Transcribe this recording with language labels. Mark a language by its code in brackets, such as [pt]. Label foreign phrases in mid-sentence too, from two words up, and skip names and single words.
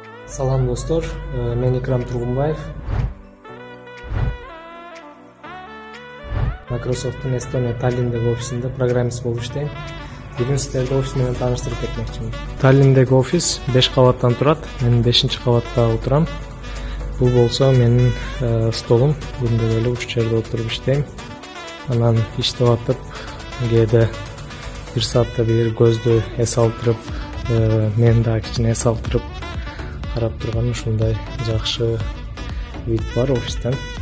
[ky] Салам достор, мен Икрам Тургунбаев. Microsoft'un Estonia Tallinn'deki ofisinde programmist болуп иштейм. Бүгүн сиздерди офис менен тааныштырып кетмекчимин. Таллиндеги офис 5 кабаттан турат. Мен 5-кабатта отурам. Бул болсо менин столум. Күндө эле ушул жерде отуруп иштейм. Анан иштеп атып, кээде 1 саатта бир көздү эс алдырып, мен да кичине эс алдырып карап турган ушундай жакшы вид бар офистен.